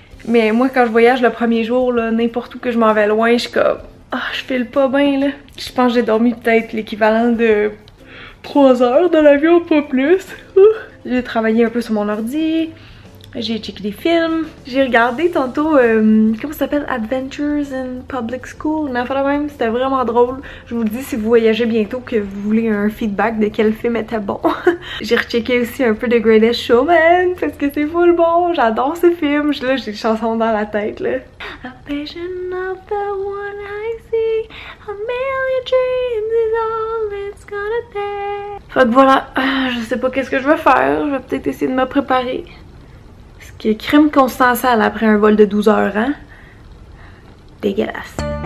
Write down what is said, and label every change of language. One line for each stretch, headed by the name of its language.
French: Mais moi, quand je voyage le premier jour, là, n'importe où que je m'en vais loin, je suis comme... Ah, je file pas bien, là. Je pense que j'ai dormi peut-être l'équivalent de 3 heures dans l'avion, pas plus. J'ai travaillé un peu sur mon ordi. J'ai checké des films. J'ai regardé tantôt, comment ça s'appelle? Adventures in Public School. Mais enfin, même, c'était vraiment drôle. Je vous le dis si vous voyagez bientôt que vous voulez un feedback de quel film était bon. J'ai rechecké aussi un peu de Greatest Showman parce que c'est full bon. J'adore ce film. Là, j'ai des chansons dans la tête, là.
English: A vision of the one I see. A million dreams is all it's gonna take.
French: Fait que voilà, je sais pas qu'est-ce que je vais faire. Je vais peut-être essayer de me préparer. Qui est crime consubstantielle après un vol de 12 heures, hein? Dégueulasse.